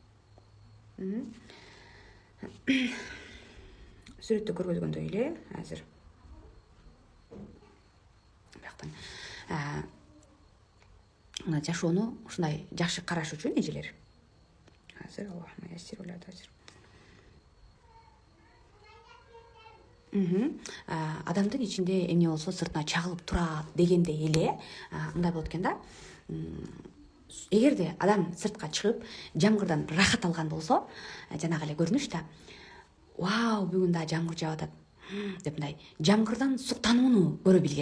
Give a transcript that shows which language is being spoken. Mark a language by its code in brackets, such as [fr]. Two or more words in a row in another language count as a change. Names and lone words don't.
[ky] Сүрөттө көргөзгөндөй эле, азыр бияктан мына жашоону ушундай жакшы караш үчүн эжелер. [ar] Азыр اللهم يسر ولا تعسر. [ky] Адамдын ичинде эмне болсо сыртына чагылып турат дегендей эле мындай болот экен да. эгерде адам сыртка чыгып жамгырдан рахат алган болсо, жанагы эле көрүнүш да, вау, бүгүн да жамгыр жаап атат деп мындай жамгырдан суктанууну көрө билген.